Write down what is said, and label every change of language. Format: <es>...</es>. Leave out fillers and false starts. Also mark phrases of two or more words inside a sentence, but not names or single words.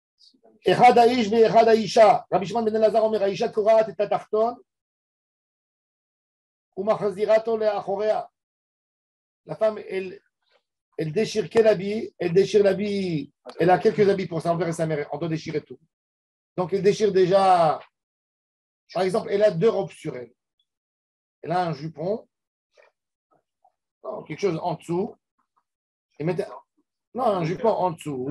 <he>אחד האיש ואחד האישה. רבי שמעון בן אלעזר אומר, האישה קורעת את התחתון ומחזירה אותו לאחוריה.</he> <fr>La femme, elle déchire quel habit? Elle déchire l'habit, elle a quelques habits pour son père et sa mère, on doit déchirer tout. Donc elle déchire déjà, par exemple, elle a 2 robes sur elle. Elle a un jupon, non, quelque chose en dessous, et maintenant, non, un jupon en dessous.</fr>